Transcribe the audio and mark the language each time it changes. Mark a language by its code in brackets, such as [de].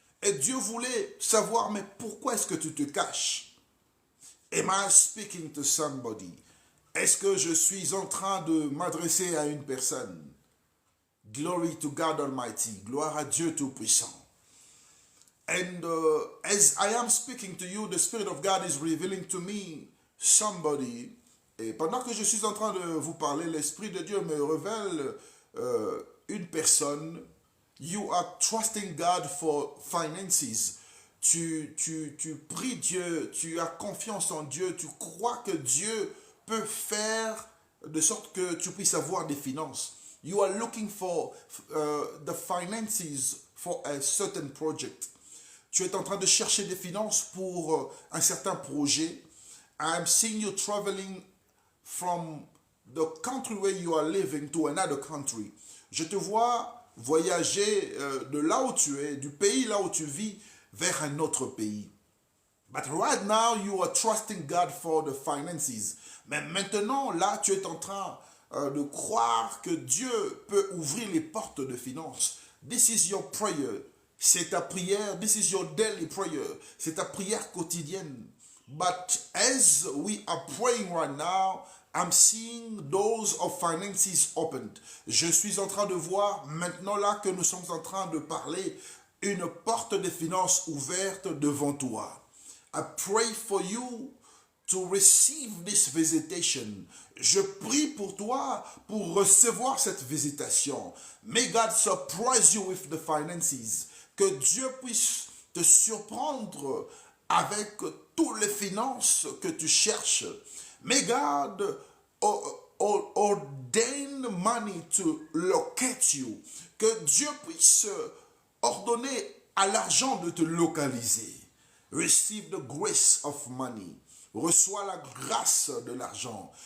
[fr] Et Dieu voulait savoir, mais pourquoi est-ce que tu te caches? [en] Am I speaking to somebody? [fr] Est-ce que je suis en train de m'adresser à une personne? [en] Glory to God Almighty. [fr] Gloire à Dieu Tout-Puissant. [en] And as I am speaking to you, the Spirit of God is revealing to me somebody. [fr] Et pendant que je suis en train de vous parler, l'Esprit de Dieu me révèle une personne. [en] You are trusting God for finances. [fr] Tu pries Dieu, tu as confiance en Dieu, tu crois que Dieu peut faire de sorte que tu puisses avoir des finances. [en] You are looking for the finances for a certain project. [fr] Tu es en train de chercher des finances pour un certain projet. [en] I'm seeing you traveling from the country where you are living to another country. [fr] Je te vois voyager de là où tu es, du pays là où tu vis, vers un autre pays. [en] But right now, you are trusting God for the finances. [fr] Mais maintenant, là, tu es en train de croire que Dieu peut ouvrir les portes de finances. [en] This is your prayer. [fr] C'est ta prière. [en] This is your daily prayer. [fr] C'est ta prière quotidienne. [en] But as we are praying right now, I'm seeing doors of finances opened. [fr] Je suis en train de voir, maintenant là que nous sommes en train de parler, une porte de finances ouverte devant toi. [en] I pray for you to receive this visitation. [fr] Je prie pour toi pour recevoir cette visitation. [en] May God surprise you with the finances. [fr] Que Dieu puisse te surprendre avec toutes les finances que tu cherches. [en] May God ordain money to locate you. [fr] Que Dieu puisse ordonner à l'argent de te localiser. [en] Receive the grace of money. [fr] Reçois la grâce de l'argent.